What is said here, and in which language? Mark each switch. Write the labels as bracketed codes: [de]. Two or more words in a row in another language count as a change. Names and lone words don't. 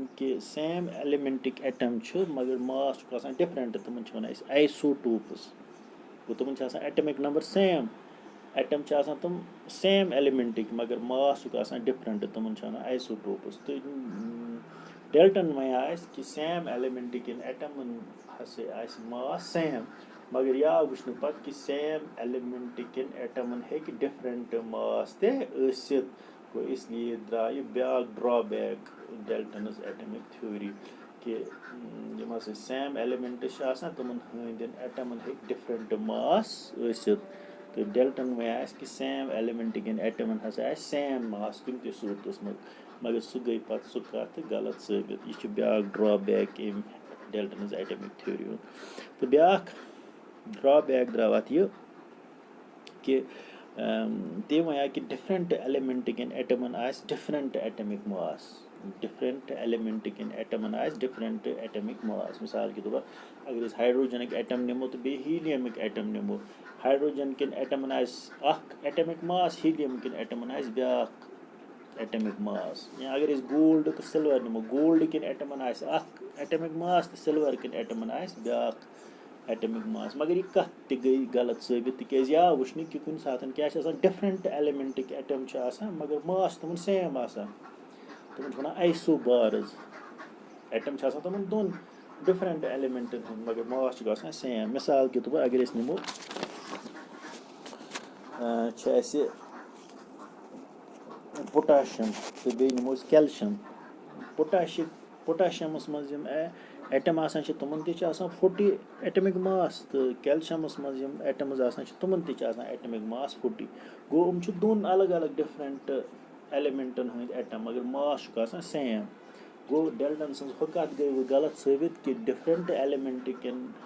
[ks] کہِ [en] same element atom [ks] چھِ مگر ماس چھُکھ آسان ڈِفرنٹ تِمن چھِ وَنان أسۍ آیسوٹوپٕس گوٚو تِمن چھِ آسان [en] atomic number same atom [ks] چھِ آسان تِم [en] same element [ks] مگر ماس چھُکھ آسان ڈِفرنٹ تِمن چھِ وَنان آیسوٹوپٕس تہٕ ڈیلٹن وَنیا اَسہِ کہِ [en] same element atoms [ks] ہسا آسہِ ماس سیم مگر یہِ آو وٕچھنہٕ پَتہٕ کہِ [en] same element atoms [ks] ہیٚکہِ [en] different mass [ks] تہِ ٲسِتھ گوٚو اس لیے درٛایہِ بیٛاکھ ڈرٛابیک [en] Dalton's atomic theory [ks] کہِ یِم ہسا [en] same element [ks] چھِ آسان تِمن ہٕنٛدٮ۪ن ایٹمن ہیٚکہِ [en] different mass [ks] ٲسِتھ تہٕ ڈیلٹن وَنیا اَسہِ کہِ [en] same element atoms [ks] ہسا آسہِ [en] same mass [ks] کُنہِ تہِ صوٗرتس منٛز مگر سُہ گٔے پَتہٕ سُہ کَتھ غلط ثٲبِت یہِ چھُ بیٛاکھ ڈرٛابیک ییٚمہِ [en] Dalton's atomic theory [ks] ہُنٛد تہٕ بیٛاکھ ڈرٛابیک درٛاو اَتھ یہِ کہِ تٔمۍ وَنیا کہِ [en] different element atoms [ks] آسہِ [en] different atomic mass different element atoms [ks] آسہِ [en] different atomic [ks] ماس [ur] مِثال کے طور پر اگر [ks] أسۍ ہایڈروجنٕکۍ ایٹم نِمو تہٕ بیٚیہِ ہیٖلیمٕکۍ ایٹم نِمو ہایڈروجن کٮ۪ن ایٹمن آسہِ اکھ [en] atomic mass [ks] ہیٖلیم کٮ۪ن ایٹمن آسہِ بیٛاکھ [en] atomic mass [ks] یا اگر أسۍ گولڈ تہٕ سِلور نِمو گولڈ کٮ۪ن ایٹمن آسہِ اکھ [en] atomic mass [ks] تہٕ سِلور کٮ۪ن ایٹمن آسہِ بیٛاکھ [en] atomic mass [ks] مگر یہِ کَتھ تہِ گٔے غلط ثٲبِت تِکیٛازِ یہِ آو وٕچھنہٕ کہِ کُنہِ ساتہٕ کیٛاہ چھِ آسان [en] different element atom [ks] چھِ آسان مگر ماس چھِ تِمن سیم آسان تِمن چھِ وَنان آیسو بارٕز ایٹم چھِ آسان تِمن دۄن [en] different elements [ks] ہٕنٛدۍ مگر ماس چھُکھ آسان سیم [ur] مِثال کے طور پر اگر [ks] أسۍ نِمو چھِ اَسہِ پوٹاشیم تہٕ بیٚیہِ نِمو أسۍ کیلشیم پوٹاشیمَس منٛز یِم ایٹم آسان چھِ تِمن تہِ چھِ آسان 40 [en] atomic mass [ks] تہٕ کیلشیمَس منٛز یِم ایٹمٕز آسان چھِ تِمن تہِ چھِ آسان [en] atomic mass [ks] 40 گوٚو یِم چھِ دۄن الگ الگ [en] different elements [ks] ہٕنٛدۍ ایٹم مگر ماس چھُکھ آسان سیم گوٚو ڈیلٹن سٕنٛز ہُہ کَتھ گٔے وۄنۍ غلط ثٲبِت کہِ [en] different element